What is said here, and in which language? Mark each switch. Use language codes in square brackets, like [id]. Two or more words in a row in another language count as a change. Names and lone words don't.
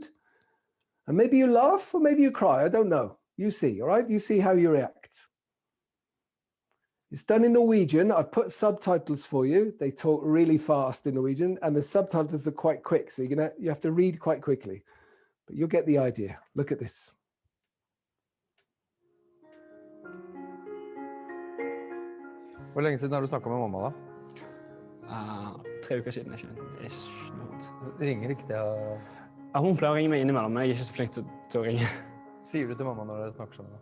[en] And maybe you laugh or maybe you cry, I don't know. You see, all right? You see how you react. It's done in Norwegian. I've put subtitles for you. They talk really fast in Norwegian, and the subtitles are quite quick, so you have to read quite quickly. But you'll get the idea. Look at this. [no] Hvor lenge siden har du snakket med mamma da? 3 uker siden, ikke? Ish, noe sånt. Ringer ikke det? Ja, hun pleier å ringe meg innimellom, men jeg er ikke så flink til å ringe. Sier du til mamma når dere snakker sånn?